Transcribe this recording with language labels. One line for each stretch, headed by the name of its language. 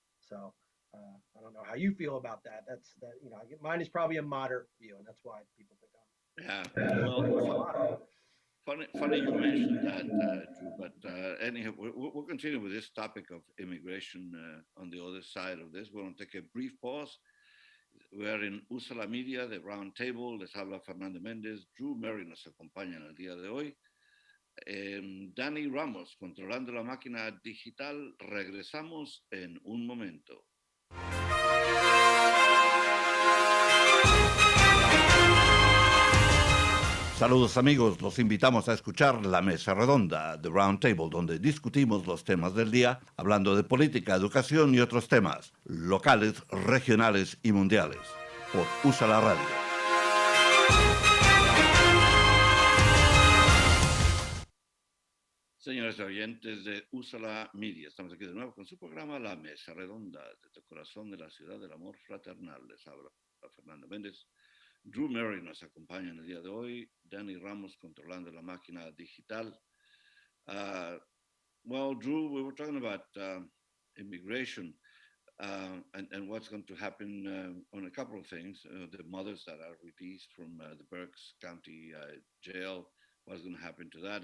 English: So I don't know how you feel about that. Mine is probably a moderate view, and that's why people think Yeah. There's Well, a lot of funny you mentioned that, Drew. But anyhow, we'll continue with this topic of immigration on the other side of this. We're going to take a brief pause. We are en Usa la Media de Roundtable.
Spanish: Les habla Fernando Méndez. Drew Mary nos acompaña en el día de hoy. Dani Ramos, controlando la máquina digital. Regresamos en un momento. Saludos amigos, los invitamos a escuchar La Mesa Redonda, The Roundtable, donde discutimos los temas del día, hablando de política, educación y otros temas, locales, regionales y mundiales, por USA la Radio. Señores oyentes de USA la Media, estamos aquí de nuevo con su programa La Mesa Redonda, desde el corazón de la ciudad del amor fraternal. Les habla Fernando Méndez. Drew Mary nos acompaña en el día de hoy. Danny Ramos controlando la máquina digital.
English: Well, Drew, we were talking about immigration and what's going to happen on a couple of things. The mothers that are released from the Berks County jail, what's going to happen to that?